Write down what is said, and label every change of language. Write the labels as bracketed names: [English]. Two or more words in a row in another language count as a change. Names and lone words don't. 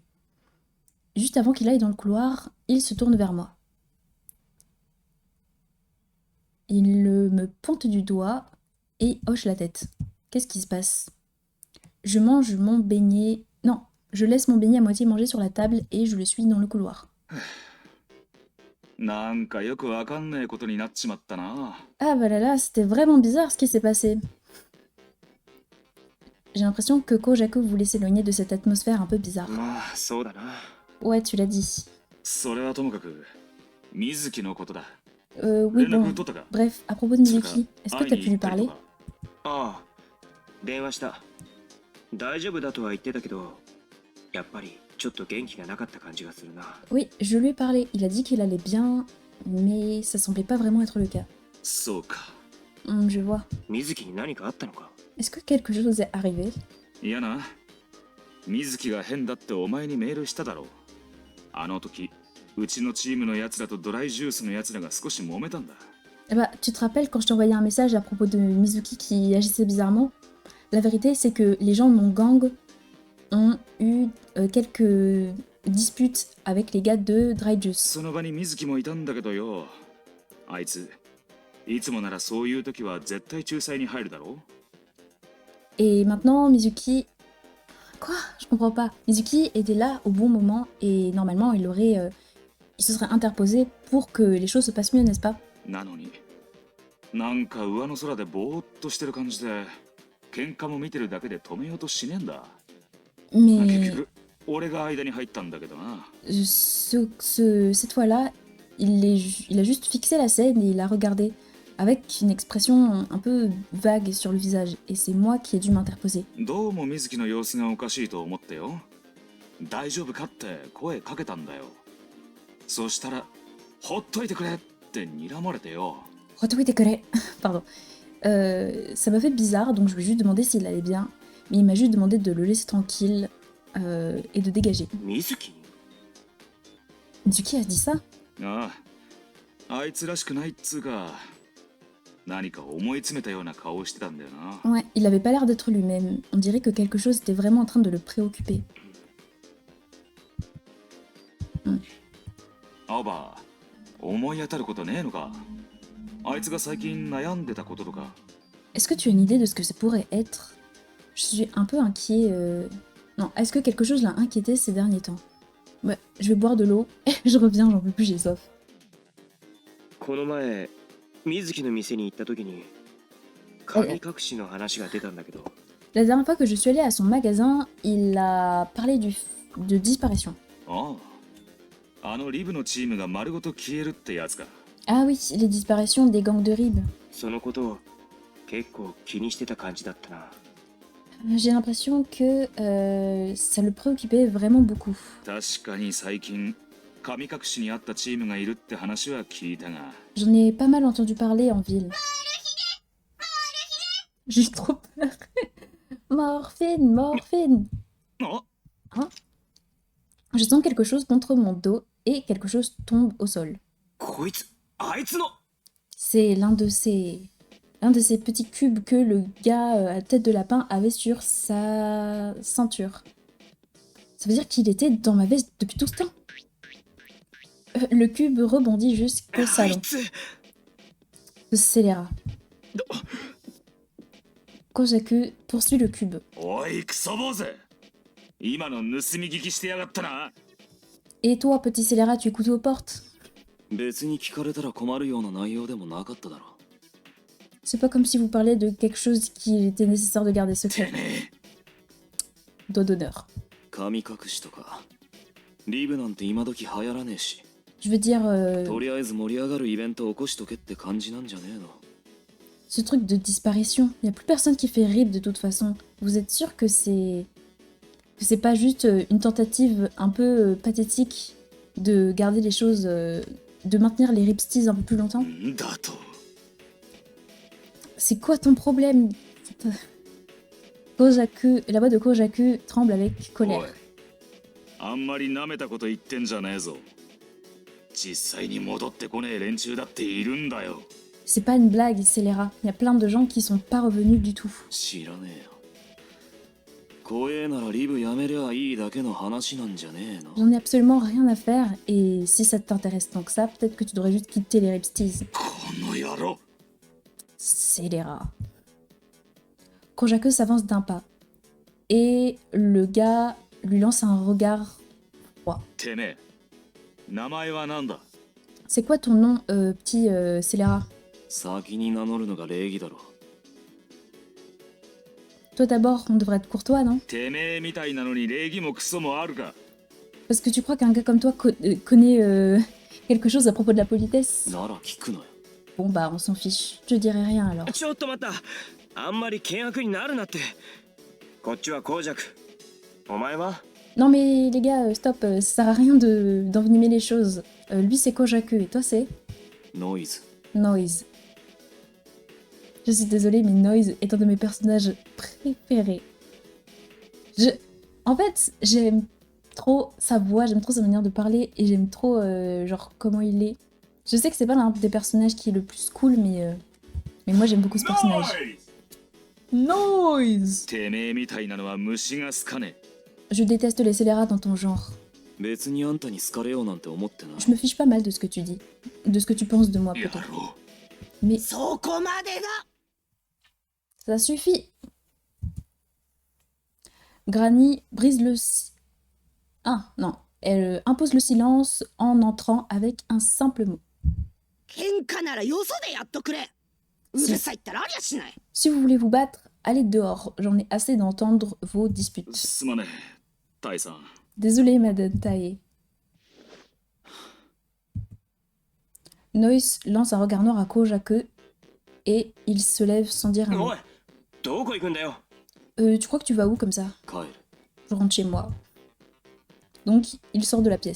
[French] Juste avant qu'il aille dans le couloir, il se tourne vers moi. Il me pointe du doigt et hoche la tête. Qu'est-ce qui se passe? Je mange mon beignet... Non, je laisse mon beignet à moitié mangé sur la table et je le suis dans le couloir. [Japanese] なんかよくわかんねえことになっちまったな。 [French] Ah bah là là, c'était vraiment bizarre ce qui s'est passé. J'ai l'impression que Kojaku voulait s'éloigner de cette atmosphère un peu bizarre. [Japanese] まあそうだな。 [French] Ouais, tu l'as dit. [Japanese] それはともかく、水木のことだ。 [French] Oui, [Japanese] 連絡 [French] bon. [Japanese] 取ったか？ [French] Bref, à propos de Mizuki, est-ce que [Japanese] 会い [French] t'as [Japanese] に [French] pu [Japanese] 行 [French] lui [Japanese] ったり [French] parler? [Japanese] とか。ああ、電話した。大丈夫だとは言ってたけど、やっぱりちょっと元気がなかった感じがするな。 [French] Oui, je lui ai parlé. Il a dit qu'il allait bien, mais ça semblait pas vraiment être le cas. [Japanese] そうか。 [French] Je vois. [Japanese] 水木に何かあったのか？ [French] Est-ce que quelque chose est arrivé? [Japanese] いやな。水木が変だってお前にメールしただろう。あの時、うちのチームのやつらとドライジュースのやつらが少し揉めたんだ。 [French] Eh bah, tu te rappelles quand je t'ai envoyé un message à propos de Mizuki qui agissait bizarrement? La vérité, c'est que les gens de mon gang ont eu quelques disputes avec les gars de Dry Juice. [Japanese] その場に水木もいたんだけどよ。あいつ、いつもならそういう時は絶対仲裁に入るだろう。 [French] Et maintenant, Mizuki... Quoi? Je comprends pas. Mizuki était là au bon moment et normalement, il se serait interposé pour que les choses se passent mieux, n'est-ce pas? [Japanese] なのに、なんか上の空でぼーっとしてる感じで、喧嘩も見てるだけで止めようとしねえんだ。結 [French] Mais [Japanese] 局、俺が間に入ったんだけどな。 [French] cette fois-là, il a juste fixé la scène et il a regardé avec une expression un peu vague sur le visage. Et c'est moi qui ai dû m'interposer. [Japanese] どうも水木の様子がおかしいと思ってよ。大丈夫かって声かけたんだよ。そしたら、ほっといてくれって睨まれてよ。 [French] Pardon. Ça m'a fait bizarre, donc je lui ai juste demandé s'il allait bien. Mais il m'a juste demandé de le laisser tranquille et de dégager. [Japanese] 水木？ [French] Mizuki a dit ça? [Japanese] ああ、あいつらしくないっつうか、何か思い詰めたような顔をしてたんだよな。 [French] Ouais, il avait pas l'air d'être lui-même. On dirait que quelque chose était vraiment en train de le préoccuper. [Japanese] 青葉、思い当たることねえのか。あいつが最近悩んでたこととか。 [French] Est-ce que tu as une idée de ce que ça pourrait être? Je suis un peu inquiet. Non, est-ce que quelque chose l'a inquiété ces derniers temps? Ouais, je vais boire de l'eau et je reviens, j'en peux plus, j'ai soif. [Japanese] この前、水木の店に行った時に、神隠しの話が出たんだけど、 [French] La dernière fois que je suis allée à son magasin, il a parlé de disparition. [Japanese] ああ、あのリブのチームが丸ごと消えるってやつか。 [French] Ah oui, les disparitions des gangs de Rib. [Japanese] そのことを結構気にしてた感じだったな。 [French] J'ai l'impression que ça le préoccupait vraiment beaucoup. [Japanese] 確かに最近、神隠しにあったチームがいるって話は聞いたが。 [French] J'en ai pas mal entendu parler en ville. J'ai trop peur. Morphine, morphine. [Japanese] あ、 [French] Je sens quelque chose contre mon dos et quelque chose tombe au sol. [Japanese] こいつ、あいつの。 [French] C'est l'un de ces petits cubes que le gars à tête de lapin avait sur sa ceinture. Ça veut dire qu'il était dans ma veste depuis tout ce temps. Le cube rebondit jusqu'au [Japanese] あい [French] salon. [Japanese] つ。 [French] Ce scélérat. Kojaku poursuit le cube. [Japanese] おいクソ坊主、今の盗み聞きしてやがったな。 [French] Et toi, petit scélérat, tu écoutes aux portes? [Japanese] 別に聞かれたら困るような内容でもなかっただろ。 [French] C'est pas comme si vous parliez de quelque chose qu'il était nécessaire de garder [Japanese] て [French] secret. [Japanese] め [French] Doigt d'honneur. [Japanese] 神隠しとかリブなんて今時流行らねえし。 [French] Je veux dire, [Japanese] とりあえず盛り上がるイベントを起こしとけって感じなんじゃねえの。 [French] ce truc de disparition. Il n'y a plus personne qui fait RIP de toute façon. Vous êtes sûr que c'est pas juste une tentative un peu pathétique de garder les choses, de maintenir les ripsties un peu plus longtemps? [Japanese] んだと。 [French] C'est quoi ton problème? Kojaku, la voix de Kojaku tremble avec [Japanese] おい [French] colère. [Japanese] あんまり舐めたこと言ってんじゃねえぞ。実際に戻ってこねえ連中だっているんだよ。 [French] C'est pas une blague, Scélérat. Il y a plein de gens qui sont pas revenus du tout. [Japanese] 知らねえよ。怖えならリブやめりゃいいだけの話なんじゃねえの。 [French] J'en ai absolument rien à faire, et si ça t'intéresse tant que ça, peut-être que tu devrais juste quitter les ripsties. [Japanese] この野郎。 [French] Scélérat. Kojaku s'avance d'un pas, et le gars lui lance un regard froid. [Japanese] てめえ、名前はなんだ。 [French] C'est quoi ton nom, petit Scélérat? [Japanese] 先に名乗るのが礼儀だろ。 [French] Toi d'abord, on devrait être courtois, non? [Japanese] てめえみたいなのに礼儀もクソもあるか。 [French] Parce que tu crois qu'un gars comme toi connaît quelque chose à propos de la politesse? [Japanese] なら聞くのよ。 [French] Bon bah, on s'en fiche. Je dirai rien alors. [Japanese] ちょっと待った。あんまり険悪になるなって。こっちは公爵。お前は？ [French] Non mais les gars, stop, ça sert à rien d'envenimer les choses. Lui c'est Kojaku et toi c'est ノイズ。 Noise. Je suis désolée, mais Noise est un de mes personnages préférés. En fait, j'aime trop sa voix, j'aime trop sa manière de parler et j'aime trop genre comment il est. Je sais que c'est pas l'un des personnages qui est le plus cool, mais moi j'aime beaucoup ce personnage. Noise. [Japanese] てめえみたいなのは虫が好かね [French] Je déteste les scélérats dans ton genre. [Japanese] え。別にあんたに好かれようなんて思ってな [French] Je me fiche pas mal de ce que tu dis. De ce que tu penses de moi, [Japanese] い。野 [French] peut-être. [Japanese] 郎。 [French] Mais [Japanese] そこまでだ。 [French] ça suffit. Granny brise le... Ah, non. Elle impose le silence en entrant avec un simple mot. [Japanese] 喧嘩ならよそでやっとくれ。うるさいったらありゃしない。 [French] Si vous voulez vous battre, allez dehors. J'en ai assez d'entendre vos disputes. [Japanese] すまねえ。タイさん。 [French] Désolée, Madame Tae. Noise lance un regard noir à Kojaku et il se lève sans dire un mot. [Japanese] おい、どこ行くんだよ。 [French] Tu crois que tu vas où comme ça? [Japanese] 帰る。 [French] Je rentre chez moi. Donc, il sort de la pièce.